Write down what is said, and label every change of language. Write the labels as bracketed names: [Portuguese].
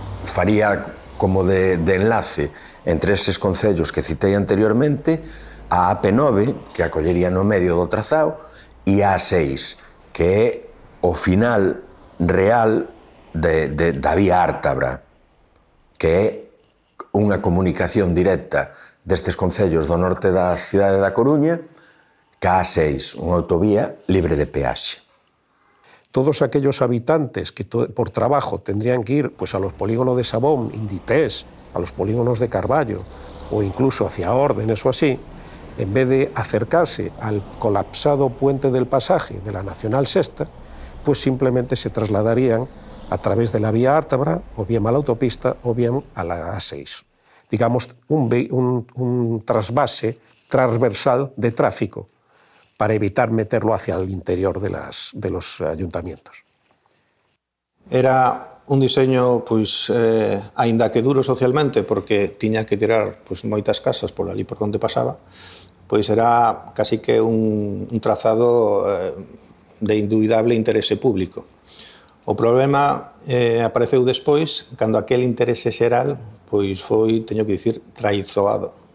[Galician] Faría como de enlace entre eses concellos que citei anteriormente, a AP9, que acollería no medio do trazado, e a A6, que é o final real da vía Ártabra, que é unha comunicación directa destes concellos do norte da cidade da Coruña ca A6, unha autovía libre de peaxe. [Spanish] Todos aquellos habitantes que por trabajo tendrían que ir pues, a los polígonos de Sabón, Inditex, a los polígonos de Carballo o incluso hacia Órdenes o así, en vez de acercarse al colapsado puente del Pasaje de la Nacional Sexta, pues simplemente se trasladarían a través de la vía Ártabra, o bien a la autopista, o bien a la A6. Digamos, un trasvase transversal de tráfico para evitar meterlo hacia el interior de los ayuntamientos. [Galician] Era un diseño, pois, aínda que duro socialmente, porque tiña que tirar pois, moitas casas por ali por onde pasaba, pois era casi que un trazado de indubidable interese público. O problema apareceu despois, cando aquel interese xeral pois foi, teño que dicir, traizoado.